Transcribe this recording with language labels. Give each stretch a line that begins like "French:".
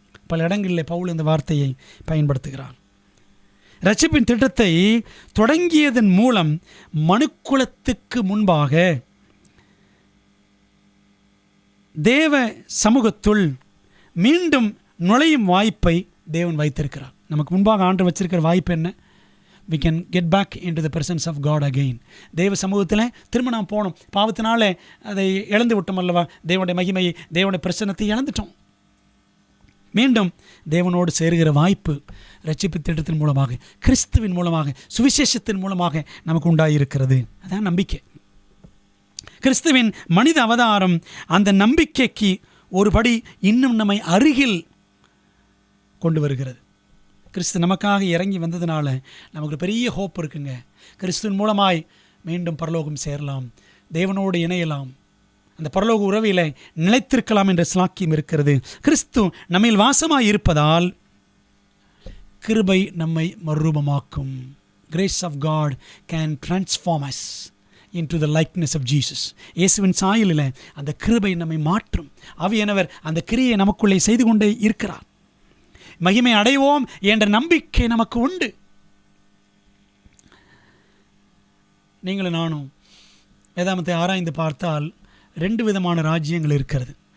Tamil: பல இடங்களில் பவுல் இந்த வார்த்தையை பயன்படுத்துகிறார். இரட்சிப்பின் திட்டத்தை தொடங்கியதன் மூலம் மனுக்குலத்துக்கு முன்பாக தேவ சமூகத்துள் மீண்டும் நுழையும் வாய்ப்பை தேவன் வைத்திருக்கிறார். நமக்கு முன்பாக ஆண்டு வச்சிருக்கிற வாய்ப்பு என்ன?
English: we can get back into the presence of God again.
Tamil: தேவ சமூகத்தில் திரும்ப நாம் போனோம். பாவத்தினால அதை இழந்து விட்டோம் அல்லவா? தேவனுடைய மகிமையை, தேவனுடைய பிரசன்னத்தை இழந்துட்டோம். மீண்டும் தேவனோடு சேருகிற வாய்ப்பு இரட்சிப்பு திட்டத்தின் மூலமாக, கிறிஸ்துவின் மூலமாக, சுவிசேஷத்தின் மூலமாக நமக்கு உண்டாயிருக்கிறது. அதான் நம்பிக்கை. கிறிஸ்துவின் மனித அவதாரம் அந்த நம்பிக்கைக்கு ஒருபடி இன்னும் நம்மை அருகில் கொண்டு வருகிறது. கிறிஸ்து நமக்காக இறங்கி வந்ததுனால நமக்கு பெரிய ஹோப் இருக்குங்க. கிறிஸ்துவின் மூலமாய் மீண்டும் பரலோகம் சேரலாம், தேவனோடு இணையலாம், அந்த பரலோக உறவிலே நிலைத்திருக்கலாம் என்ற ஸ்லாக்கியம் இருக்கிறது. கிறிஸ்து நம்மில் வாசமாய் இருப்பதால் கிருபை நம்மை மறுரூபமாக்கும்.
English: Grace of God can transform us into the likeness of Jesus.
Tamil: இயேசுவின் சாயலில் அந்த கிருபை நம்மை மாற்றும். ஆவியானவர் அந்த கிரியை நமக்குள்ளே செய்து கொண்டே இருக்கிறார். மகிமை அடைவோம் என்ற நம்பிக்கை நமக்கு உண்டு. நீங்களும் நானும் வேதாமத்தை ஆராய்ந்து பார்த்தால் 2 விதமான ராஜ்யங்கள் இருக்கிறது.